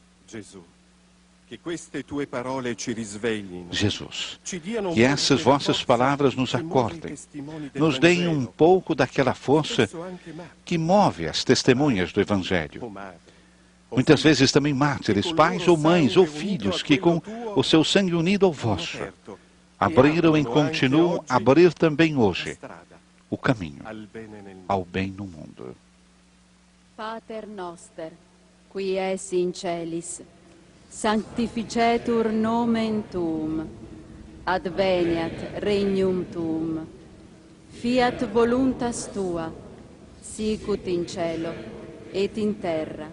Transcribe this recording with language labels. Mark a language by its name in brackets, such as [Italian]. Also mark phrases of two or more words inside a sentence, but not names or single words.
[Portuguese] Jesus, que essas vossas palavras nos acordem, nos deem um pouco daquela força que move as testemunhas do Evangelho. Muitas vezes também mártires, pais ou mães ou filhos que com o seu sangue unido ao vosso, abriram e continuam a abrir também hoje o caminho ao bem no mundo. [Latin] Pater noster, qui es in celis, sanctificetur nomen tuum, adveniat regnum tuum, fiat voluntas tua, sicut in cielo et in terra.